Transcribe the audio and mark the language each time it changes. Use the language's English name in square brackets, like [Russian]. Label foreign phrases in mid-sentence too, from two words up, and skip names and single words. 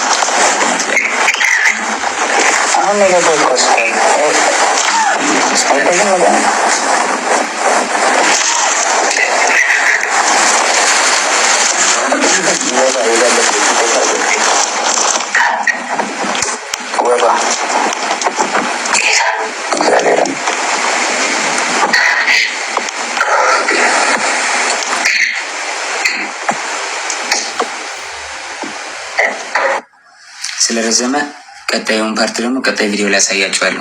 [Spanish] Ah, mira por cosa. Ahí tengo ya. Hueva. [Amharic] ስለረዘመ ቀጣዩን ፓርት ደግሞ ቀጣይ ቪዲዮ ላይ ያሳያችኋለሁ።